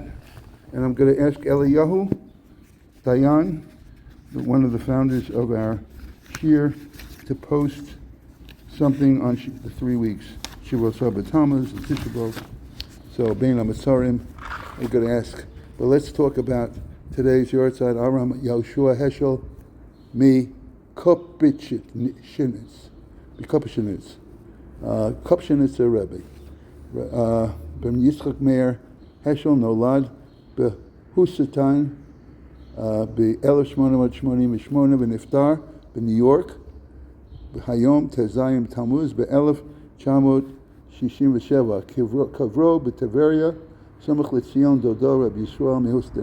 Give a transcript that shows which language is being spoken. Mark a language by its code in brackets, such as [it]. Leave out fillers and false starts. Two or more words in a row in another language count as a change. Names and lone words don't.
[en] And I'm going to ask Eliyahu Dayan, one of the founders of our shir, to post something on the 3 weeks. Shivot Sabbat Tammuz and Tisha B'Av. So Bein HaMetzarim, we're going to ask. But let's talk about today's Yortzeit Aram Yahushua Heschel Mi Kopshinitz. [he] Kopshinitz Rebbe. Ben Yitzchak Meir Heschel נולד בהוסטן ב-1888 ונפטר בניו יורק היום ט"ז תמוז ב-1967. קברו בטבריה סמוך לציון דודו רבי ישראל מהוסטן.